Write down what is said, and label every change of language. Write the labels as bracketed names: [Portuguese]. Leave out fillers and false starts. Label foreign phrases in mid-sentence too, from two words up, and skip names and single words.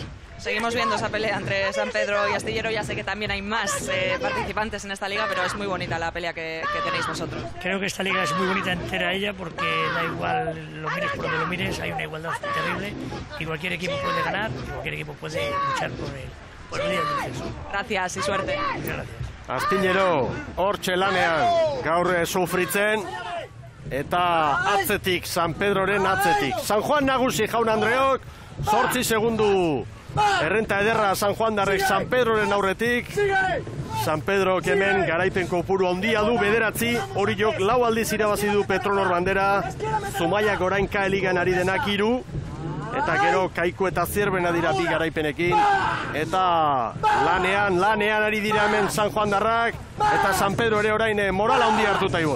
[Spanish] Seguimos viendo esa pelea entre San Pedro y Astillero. Ya sé que también hay más participantes en esta liga, pero es muy bonita la pelea que tenéis vosotros. Creo que esta liga es muy bonita entera ella porque da igual, lo mires por donde lo mires, hay una igualdad terrible y cualquier equipo puede ganar y cualquier equipo puede luchar Buenos días, Luces. Gracias y suerte. [Basque] Astillero, hortxe lanean, gaur sufritzen, eta atzetik, San Pedroren atzetik. San Juan nagusi, jaun Andreok, 8 segundu errenta ederra San Juan darrek San Pedroren aurretik. San Pedro hemen garaipen kopuru handia du 9, Oriok 4 aldiz irabazi du Petronor bandera, Zumaiak orain K-ligan ari denak 3, eta gero Kaiku eta Zierbena dira 2 garaipenekin, eta lanean ari dira hemen San Juan darrak, eta San Pedro ere orain morala handia hartuta ibon.